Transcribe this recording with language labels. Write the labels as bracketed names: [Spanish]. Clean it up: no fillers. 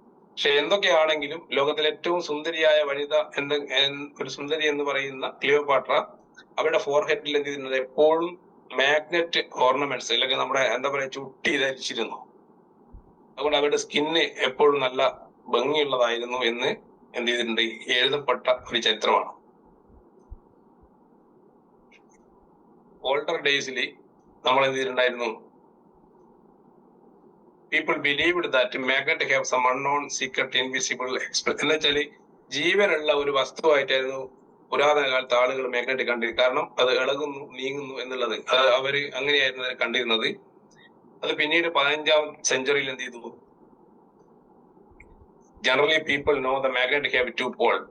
[Malayalam] പക്ഷെ എന്തൊക്കെയാണെങ്കിലും ലോകത്തിലെ ഏറ്റവും സുന്ദരിയായ വനിത ഒരു സുന്ദരി എന്ന് പറയുന്ന ക്ലിയോപാട്ര, അവരുടെ ഫോർഹെഡിൽ എന്ത് ചെയ്യുന്നത്, എപ്പോഴും മാഗ്നറ്റ് ഓർണമെന്റ്സ് അല്ലെങ്കിൽ നമ്മുടെ ചുട്ടി ധരിച്ചിരുന്നു. അതുകൊണ്ട് അവരുടെ സ്കിന്ന് എപ്പോഴും നല്ല ഭംഗിയുള്ളതായിരുന്നു എന്ന് എന്ത് ചെയ്തിട്ടുണ്ട്, എഴുതപ്പെട്ട ഒരു ചരിത്രമാണ്. [English] older ഡേയ്സിൽ [Malayalam] നമ്മൾ എന്ത് ചെയ്തിട്ടുണ്ടായിരുന്നു, [English] people believed that magnet have some unknown secret invisible express. [Malayalam] എന്ന് വെച്ചാല് ജീവനുള്ള ഒരു വസ്തുവായിട്ടായിരുന്നു പുരാതന കാലത്ത് ആളുകൾ മാഗ്നറ്റ് കണ്ടിരുന്നത്. കാരണം അത് ഇളകുന്നു, നീങ്ങുന്നു എന്നുള്ളത് അവര് അങ്ങനെയായിരുന്നു അതിനെ കണ്ടിരുന്നത്. അത് പിന്നീട് 15ാം സെഞ്ചുറിയിൽ എന്ത് ചെയ്തു, [English] Generally people know the magnet have 2 pole.